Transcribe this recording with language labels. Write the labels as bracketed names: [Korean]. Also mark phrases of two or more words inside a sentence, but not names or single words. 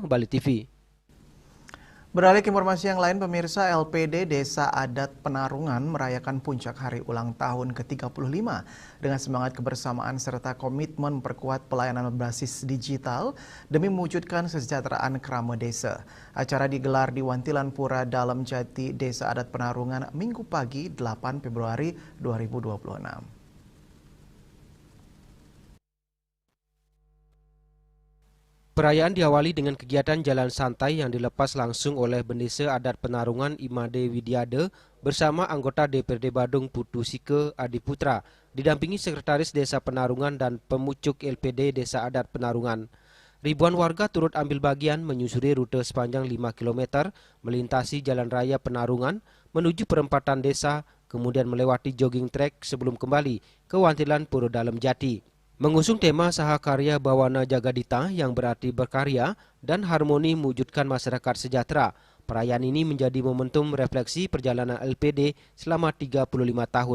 [Indonesian] Rai Swantara, Bali TV. Beralih ke informasi yang lain, pemirsa, LPD Desa Adat Penarungan merayakan puncak hari ulang tahun ke-35 dengan semangat kebersamaan serta komitmen memperkuat pelayanan berbasis digital demi mewujudkan kesejahteraan kerama desa. Acara digelar di Wantilan Pura Dalam Jati, Desa Adat Penarungan, Minggu pagi 8 Februari 2026. Perayaan diawali dengan kegiatan jalan santai yang dilepas langsung oleh Bendesa Adat Penarungan Imade Widiade bersama anggota DPRD Badung Putu Sike Adiputra, didampingi Sekretaris Desa Penarungan dan Pemucuk LPD Desa Adat Penarungan. Ribuan warga turut ambil bagian menyusuri rute sepanjang 5 km, melintasi Jalan Raya Penarungan, menuju perempatan desa, kemudian melewati jogging track sebelum kembali ke Wantilan Pura Dalam Jati. Mengusung tema Sahakarya Bawana Jagadita yang berarti berkarya dan harmoni mewujudkan masyarakat sejahtera, perayaan ini menjadi momentum refleksi perjalanan LPD selama 35 tahun.